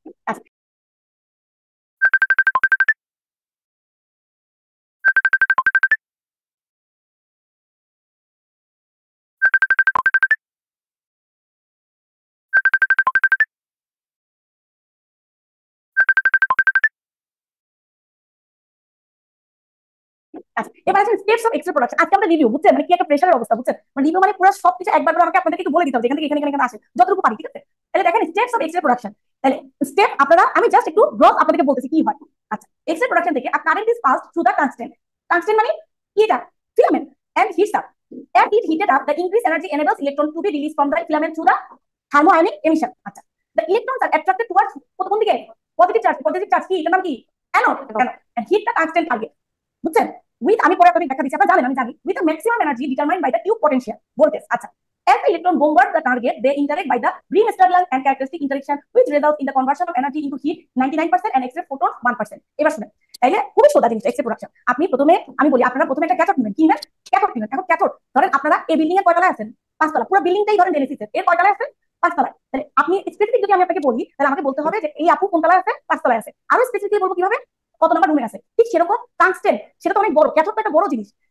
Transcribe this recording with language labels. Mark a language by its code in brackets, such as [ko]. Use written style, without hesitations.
[bn] আচ্ছা, আচ্ছা, এবার আছে স্টেপস অফ এক্সরে প্রোডাকশন। আজকে আমরা রিভিউ, বুঝছেন, মানে কি একটা প্রেশারের অবস্থা, বুঝছেন। মানে রিভিউ মানে পুরো সবকিছু একবার করে আমাকে আপনাদেরকে একটু বলে দিতে হবে, এখান থেকে এখানে এখানে আসে যতটুকু পারি, ঠিক আছে। তাহলে দেখেন স্টেপস অফ এক্সরে প্রোডাকশন। তাহলে স্টেপ আপনারা, আমি জাস্ট একটু ব্রড আপনাদেরকে বলতেছি কি হয়। আচ্ছা, এক্সরে প্রোডাকশন থেকে [en] A current is passed through the tungsten. [bn] Tungsten মানে কি? এটা filament, [en] And heats up. As it heated up, the increased energy enables electron to be released from the filament through the thermoionic emission. আচ্ছা, the electrons are attracted towards [bn] কোন দিকে? Positive charge. Positive charge কি? এটার নাম কি? Anode. [en] and hit the tungsten target, বুঝছেন। With, [bn] আমি পরে আপনাদের ব্যাখ্যা দিচ্ছি, আপনারা জানেন, আমি জানি, [en] With maximum energy determined by the tube potential voltage. আচ্ছা, as the electron bombard the target, they interact by the Bremsstrahlung and characteristic interaction, which results in the conversion of energy into heat 99% and X-ray photons 1%. [bn] এবার শুনেন, তাইলে খুবই সোজা জিনিস x-ray production. আপনি প্রথমে, আমি বলি, আপনারা প্রথমে একটা ক্যাথোড নেবেন। কি নেবেন? ক্যাথোড নেবেন। এখন ক্যাথোড ধরেন আপনারা এই বিল্ডিং এর কয়তলায় আছেন? 5 তলা। পুরো বিল্ডিংটাই ধরেন জেনেসিসের, এর কয়তলায় আছেন? 5 তলায়। তাহলে আপনি স্পেসিফিক যদি আমি আপনাকে বলি, তাহলে আমাকে বলতে হবে যে এই আপু কোন তলায় আছে? 5 তলায় আছে। আরো স্পেসিফিকলি বলবো কিভাবে? কত নাম্বার রুমে আছে। ঠিক সেরকম টাংস্টেন, সেটা তো অনেক বড়, ক্যাথোড তো একটা বড় জিনিস।